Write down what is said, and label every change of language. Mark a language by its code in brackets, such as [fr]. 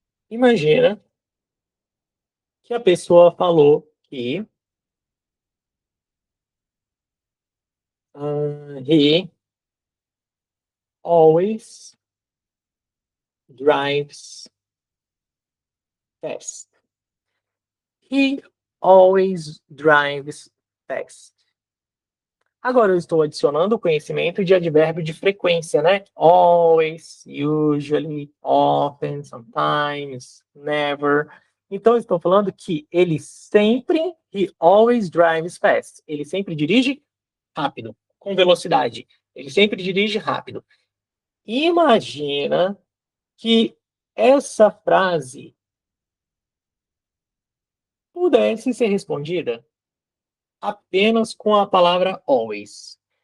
[pt] Imagina que a pessoa falou que [en] he always drives fast. He always drives fast. [pt] Agora eu estou adicionando o conhecimento de advérbio de frequência, né? [en] Always, usually, often, sometimes, never. [pt] Então eu estou falando que ele sempre, [en] he always drives fast. [pt] Ele sempre dirige rápido, com velocidade. Ele sempre dirige rápido. Imagina que essa frase pudesse ser respondida apenas com a palavra always.